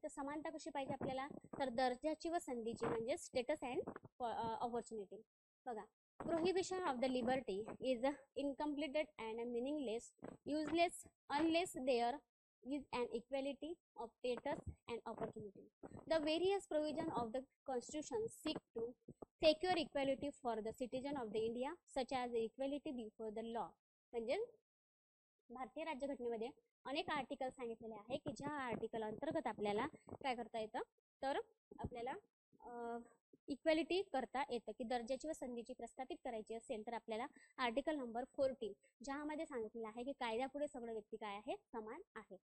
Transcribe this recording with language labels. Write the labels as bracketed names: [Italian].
[Marathi] तर समानता कशी पाहिजे आपल्याला, तर दर्जाची व संधीची, म्हणजे स्टेटस अँड ऑपॉर्च्युनिटी. [English] बघा, prohibition of the liberty is incompleted and meaningless, useless unless there is an equality of status and opportunity. The various provisions of the Constitution seek to secure equality for the citizen of the India, such as the equality before the law. [Marathi] म्हणजे भारतीय राज्यघटनेमध्ये अनेक article सांगितलेले आहे की ज्या article अंतर्गत आपल्याला काय करता येतं, तर आपल्याला इक्वॅलिटी करता येतं की दर्जाची व संधीची प्रस्थापित करायची असेल तर आपल्याला आर्टिकल नंबर 14 ज्यामध्ये सांगितलेलं आहे की कायद्यापुढे सगळे व्यक्ती काय आहे, समान आहे.